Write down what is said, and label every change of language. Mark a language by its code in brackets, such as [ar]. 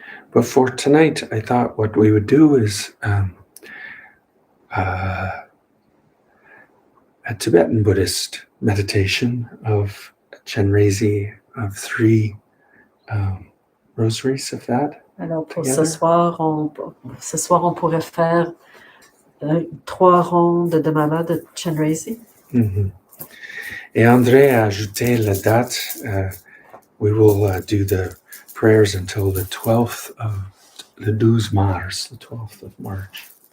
[en] But for tonight, I thought what we would do is a Tibetan Buddhist meditation of Chenrezig of 3 rosaries of that. [fr] Alors pour ce soir, on pourrait faire 3 rondes de mala de Chenrezig. Et André a ajouté la date. [en] We will do the prayers until the 12th of the [fr] 12 mars, [en] the 12th of March.